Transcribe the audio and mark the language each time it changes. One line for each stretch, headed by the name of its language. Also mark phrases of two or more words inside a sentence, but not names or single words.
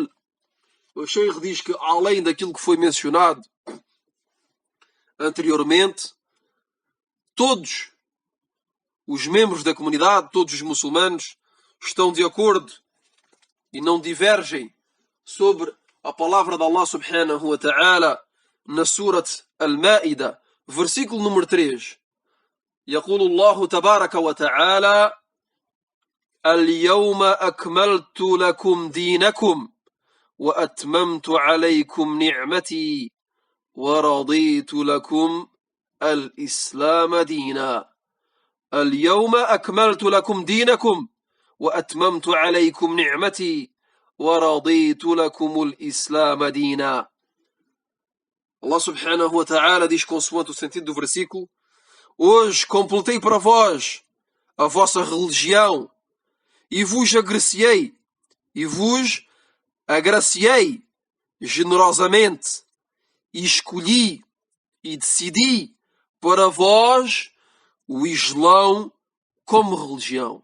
Portuguese: O Sheikh diz que além daquilo que foi mencionado anteriormente, todos os membros da comunidade, todos os muçulmanos, estão de acordo e não divergem sobre a palavra de Allah
Arabic: سبحانه وتعالى
Portuguese: na Surat Al-Ma'ida, versículo número 3.
Arabic: يقول الله تبارك وتعالى اليوم أكملت لكم دينكم وأتممت عليكم نعمتي ورضيت لكم الإسلام دينا. اليوم أكملت لكم دينكم وأتممت عليكم نعمتي ورضيت لكم الإسلام دينا.
Portuguese: Allah
Arabic: سبحانه وتعالى
Portuguese: diz consoante o sentido do versículo: hoje completei para vós a vossa religião e vos agraciei generosamente e escolhi e decidi para vós o Islão como religião.